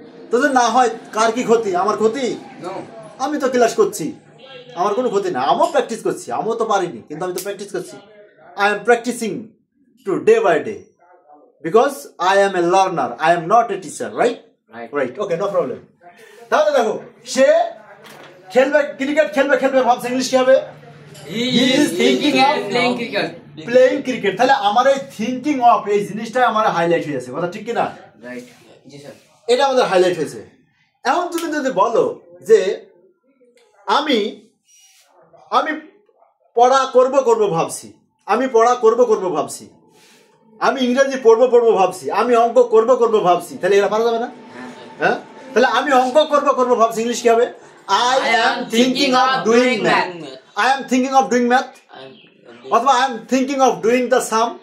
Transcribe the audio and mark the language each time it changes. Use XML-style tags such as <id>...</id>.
<bn>তো না হয় কার কি ক্ষতি আমার ক্ষতি আমি তো ক্লাস করছি আমার কোনো ক্ষতি না আমিও প্র্যাকটিস করছি আমিও তো পারিনি কিন্তু আমি তো প্র্যাকটিস করছি</bn> <en>I am practising to day by day because I am a learner I am not a teacher right right okay no problem</en> <bn>তাহলে দেখো সে খেলবে ক্রিকেট খেলবে খেলবে ভাবছে ইংলিশ কি হবে</bn> <en>He is thinking of playing cricket. Playing cricket</en> <bn>তাহলে আমার এই</bn> <en>thinking of</en> <bn>এই জিনিসটাই আমার হাইলাইট হয়ে যাচ্ছে কথা ঠিক কি না</bn> <en>Right.</en> <bn>জি স্যার এটা আমাদের হাইলাইট হয়েছে এখন তুমি যদি বলো যে আমি আমি পড়া করব ভাবছি আমি পড়া করব ভাবছি আমি ইংরেজি পড়বো ভাবছি আমি অঙ্ক করব ভাবছি তাহলে এটা পারা যাবে না হ্যাঁ তাহলে আমি অঙ্ক করব ভাবছি ইংলিশ কি হবে</bn> <en>I am thinking of doing math. I am thinking of doing math.</en> <bn>অথবা</bn> <en>I am thinking of doing the sum.</en>